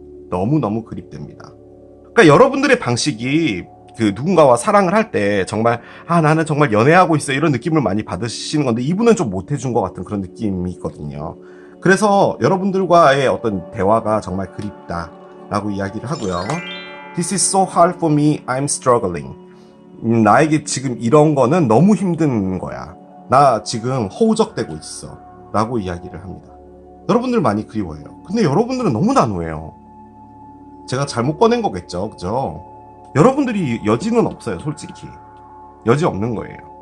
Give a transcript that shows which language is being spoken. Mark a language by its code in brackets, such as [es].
[ko] 너무너무 그립답니다. 그러니까 여러분들의 방식이 누군가와 사랑을 할 때 정말 나는 정말 연애하고 있어 이런 느낌을 많이 받으시는 건데 이분은 좀 못해준 것 같은 그런 느낌이 있거든요. 그래서 여러분들과의 어떤 대화가 정말 그립다 라고 이야기를 하고요. [en] This is so hard for me, I'm struggling. [ko] 나에게 지금 이런 거는 너무 힘든 거야. 나 지금 허우적대고 있어 라고 이야기를 합니다. 여러분들 많이 그리워해요. 근데 여러분들은 너무 난우해요. 제가 잘못 꺼낸 거겠죠, 그죠? 여러분들이 여지는 없어요, 솔직히. 여지 없는 거예요.